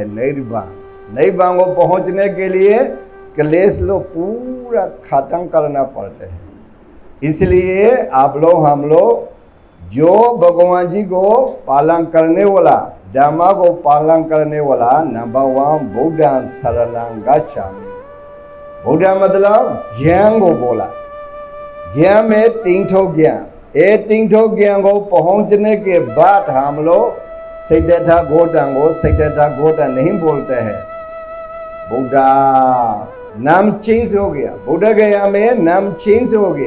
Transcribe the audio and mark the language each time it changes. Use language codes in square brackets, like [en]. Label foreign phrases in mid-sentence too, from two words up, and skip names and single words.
[hi] निर्वाण, निर्वाण को पहुंचने के लिए क्लेश लोग पूरा खत्म करना पड़ते हैं। इसलिए आप लोग हम लोग जो भगवान जी को पालन करने वाला, धम्मा को पालन करने वाला, नंबर 1 [pi] बुद्धां शरणं गच्छामि। [hi] बुद्धा मतलब ज्ञान को बोला। ज्ञान में 3 ठो ज्ञान, ये 3 ठो ज्ञान को पहुंचने के बाद हम लोग सिद्धता गौतम को सिद्धता गौतम नहीं बोलते हैं। बुद्धा नाम चेंज हो गया, बुद्ध गया में नाम चेंज हो गया।